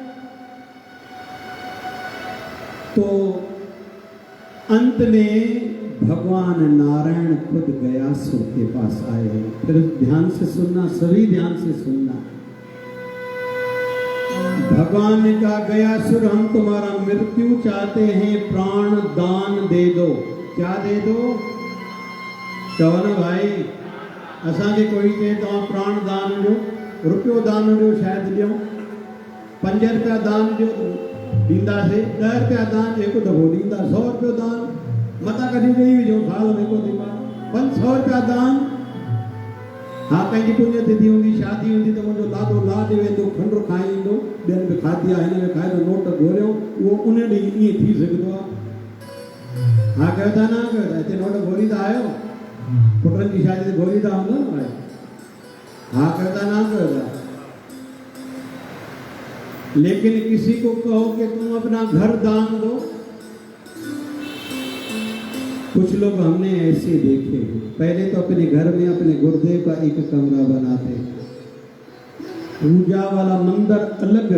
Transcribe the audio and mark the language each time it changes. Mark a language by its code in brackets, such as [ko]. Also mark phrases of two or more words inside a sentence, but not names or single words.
[hi] तो अंत में भगवान नारायण खुद गयासुर के पास आए। फिर ध्यान से सुनना, सभी ध्यान से सुनना। भगवान ने कहा गयासुर हम तुम्हारा मृत्यु चाहते हैं, प्राण दान दे दो। क्या दे दो? कहो ना भाई, [sd] असांखे कोई चए तो प्राण दान ॾियो, रुपयो दान ॾियो, शायदि ॾियूं। 5 रुपया दान ॾियो ॾींदासीं, 10 रुपया दान हिकु दफ़ो ॾींदा, 100 रुपयो दान मता कढी ॾेई विझो, साल में को दी 500 रुपया दान। हाँ, कंहिंजी पुण्यतिथि हूंदी, शादी हूंदी त मुंहिंजो लाॾो लाॾ वेंदो, खंडु खाई ईंदो, ॿियनि बि खाधी आहे, हिन में खाए तो नोट घुरियो, उहो उन ॾींहुं ईअं थी सघंदो आहे। हाँ कयो था, न कयो था? हिते नोट घुरींदा आहियो? पुटनि जी शादी ते घुरींदा हूंदो न भाई? हाँ कयो था, न कयो था? [hi] लेकिन किसी को कहो कि तुम अपना घर दान दो। कुछ लोग हमने ऐसे देखे, पहले तो अपने घर में अपने गुरुदेव का एक कमरा बनाते, पूजा वाला मंदिर अलग।